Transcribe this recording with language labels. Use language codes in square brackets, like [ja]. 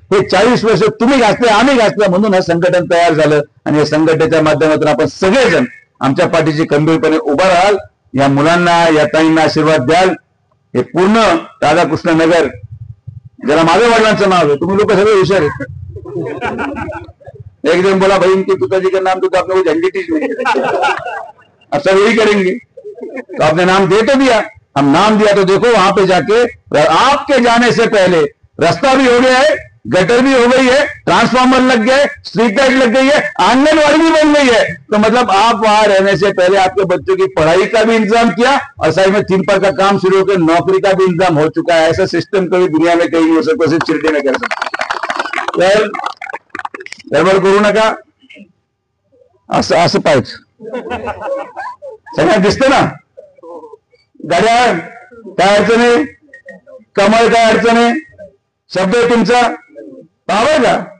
[mr] हे 40 वर्ष तुम्ही घातले, आम्ही घातलं, म्हणून हे संघटन तयार झालं. आणि या संघटनेच्या माध्यमातून आपण सगळेजण आमच्या पाठीशी खंबीरपणे उभा राहाल. या मुलांना, या ताईंना आशीर्वाद द्याल. हे पूर्ण राधाकृष्ण नगर, ज्याला माझ्या वडिलांचं नाव आहे, तुम्ही लोक सगळे हुशार आहेत. [hi] एक दिन बोला भाई इनके पिताजी का नाम तो आपने वो झंझटिश नहीं, अब सब यही करेंगे. तो आपने नाम दे तो दिया, हम नाम दिया तो देखो वहां पे जाके आपके जाने से पहले रास्ता भी हो गया है, गटर भी हो गई है, ट्रांसफार्मर लग गए, स्ट्रीट लाइट लग गई है, आंगनबाड़ी भी बन गई है. तो मतलब आप वहां रहने से पहले आपके बच्चों की पढ़ाई का भी इंतजाम किया और साइड में थिम्पर का काम शुरू होकर नौकरी का भी इंतजाम हो चुका है. ऐसा सिस्टम कभी दुनिया में कहीं नहीं हो सकता, सिर्फ चिरटे में कर सकते. [mr] गडबड करू नका. असं पाहिजे सगळ्यात दिसतं ना. घड्याळ काय अडचण आहे, कमळ काय अडचण आहे, शब्द आहे तुमचा पाहावं का.